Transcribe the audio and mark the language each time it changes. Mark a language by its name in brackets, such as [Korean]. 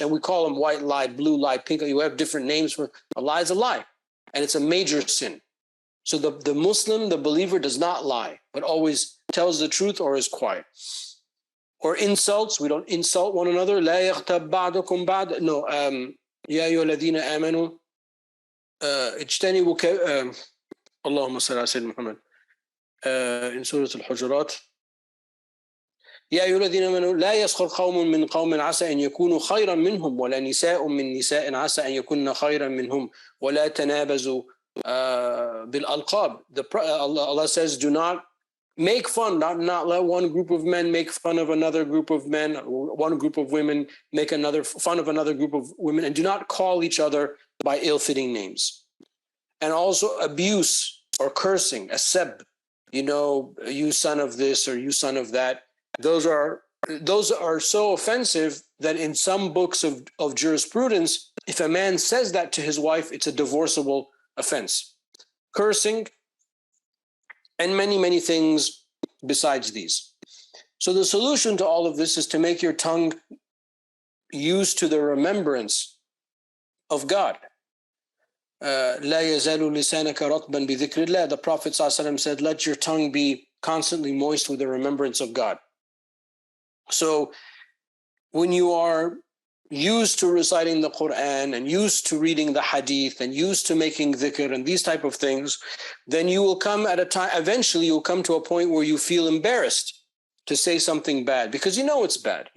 [English] And we call them white lie, blue lie, pink lie. You have different names for a lie is a lie, and it's a major sin. So the Muslim, the believer, does not lie, but always tells the truth or is quiet. Or insults, we don't insult one another. [Arabic] لا يغتب بعضكم بعض. [English] No, [Arabic] يا أيها الذين آمنوا اجتنبوا اللهم صل على سيدنا محمد [English] in Surah Al-Hujurat. [Arabic] يا أيها الذين آمنوا لا يسخر قوم من قوم عسى أن يكونوا خيرا منهم ولا نساء من نساء عسى أن يكون خيرا منهم ولا تنابزوا بالألقاب. [English] Allah says, do not make fun, not let one group of men make fun of another group of men, one group of women make another fun of another group of women, and do not call each other by ill-fitting names. And also abuse or cursing, a seb, you son of this or you son of that. Those are so offensive that in some books of jurisprudence, if a man says that to his wife, it's a divorceable offense. Cursing and many, many things besides these. So the solution to all of this is to make your tongue used to the remembrance of God. [Arabic] لا يزال لسانك رطبا بذكر الله. [English] The Prophet ﷺ said, let your tongue be constantly moist with the remembrance of God. So when you are used to reciting the Quran and used to reading the hadith and used to making dhikr and these type of things, then you will come at a time, eventually you'll come to a point where you feel embarrassed to say something bad because you know it's bad.